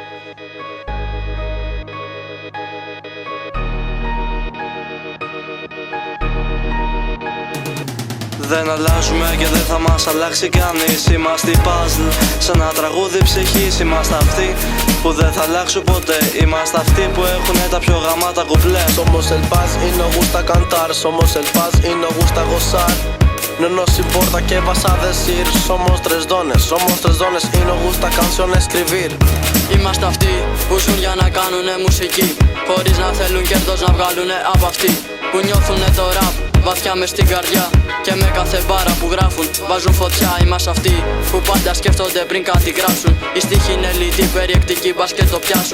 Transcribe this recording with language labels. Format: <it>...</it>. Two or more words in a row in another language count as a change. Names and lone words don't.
<el>Δεν αλλάζουμε και δεν θα μας αλλάξει κανείς. Είμαστε</el> <en>puzzle,</en> <el>σαν ένα τραγούδι ψυχής. Είμαστε αυτοί που δεν θα αλλάξουν ποτέ. Είμαστε αυτοί που έχουνε τα πιο γαμάτα κουπλέ.</el> <es>Somos el paz y nos gusta cantar. Somos el paz y nos gusta gozar. No nos importa qué vas a decir. Somos tres dones y nos gusta canción escribir.</es> <el>Είμαστε αυτοί που ζουν για να κάνουνε μουσική, χωρίς να θέλουν κέρδος να βγάλουνε από αυτή. Που νιώθουνε το ραπ βαθιά μες στην καρδιά και με κάθε μπάρα που γράφουν βάζουν φωτιά. Είμαστε αυτοί που πάντα σκέφτονται πριν κάτι γράψουν. Οι στίχοι είναι λιτοί, περιεκτικοί, μπας και το πιάσουν.</el>